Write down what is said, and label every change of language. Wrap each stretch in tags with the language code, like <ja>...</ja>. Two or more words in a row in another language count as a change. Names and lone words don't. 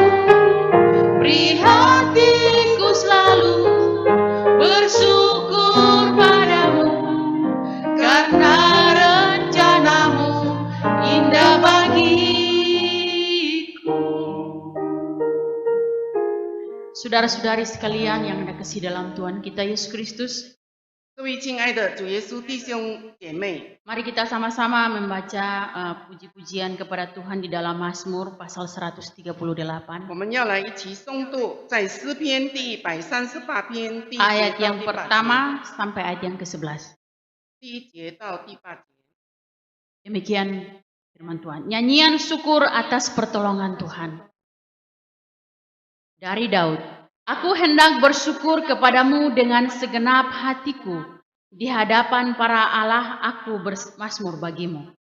<id>Beri hatiku selalu bersyukur padamu, karena rencana-Mu indah bagiku. Saudara-saudari sekalian yang ada kasih dalam Tuhan kita Yesus Kristus,</id> <zh>各位亲爱的主耶稣弟兄姐妹，</zh> <id>mari kita sama-sama membaca puji-pujian kepada Tuhan di dalam Mazmur pasal 138.</id> <zh>我们要来一起诵读在诗篇第138篇第一</zh> <id>Ayat</id> <zh>节到</zh> <id>yang</id> <zh>第8节，</zh> <id>pertama sampai ayat yang ke-11.</id> <zh>第1节到第8节。</zh> <id>Demikian firman Tuhan. Nyanyian syukur atas pertolongan Tuhan. Dari Daud. Aku hendak bersyukur kepadamu dengan segenap hatiku. Di hadapan para Allah aku bermazmur bagimu.</id>